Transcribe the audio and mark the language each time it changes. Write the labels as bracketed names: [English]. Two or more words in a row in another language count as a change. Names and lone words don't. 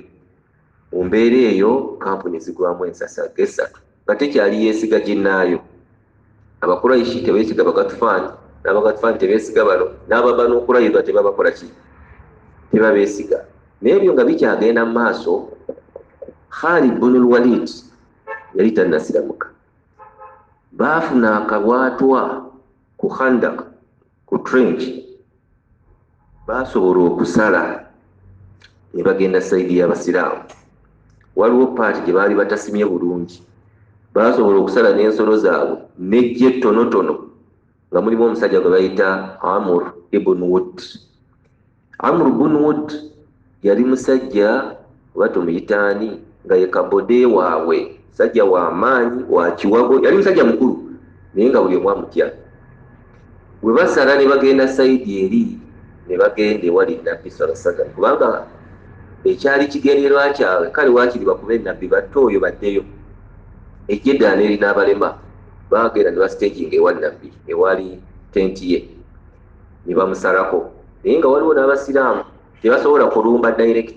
[Ganda] Mu mbeera eyo kampuni zigwamu ensasa gesatu nga tekyali yeesiga ginnaayo. Abakuraishi tebeesiga Baghatafan, n'Abaghatafan tebeesiga bano, n'Ababanu Qurayza tebabakola ki, tebabeesiga. N'ebyo nga bikyagenda mu maaso, Khalid ibn al-Walid yali tannasiramuka. Baafuna akabwatwa ku Khandaq, ku trench, baasobola okusala ne bagenda saidi y'Abasiraamu. Waliwo paati gye baali batasimye bulungi, baasobola okusala n'ensolo zaabwe n'ejje ttonotono nga mulimu omusajja gwe bayita Amr ibn Wudd. Amr ibn Wudd yali musajja oba tumuyitaani nga ye kabode waabwe, musajja wa maanyi, wa kiwago, yali musajja mukulu naye nga buli omu amutya. Bwe basala ne bagenda saidi eri, ne bagenda ewali Nabbi [Arabic] صلى الله عليه وسلم, [Ganda] kubanga ekyali kigendererwa kyabwe kale waakiri bakube Nabbi batte oyo baddeyo. Ejje eddaala erina abalema, baagenda ne basiteginga ewa Nabbi ewali tenti ye, ne bamusalako. Naye nga waliwo n'Abasiraamu tebasobola kulumba direct.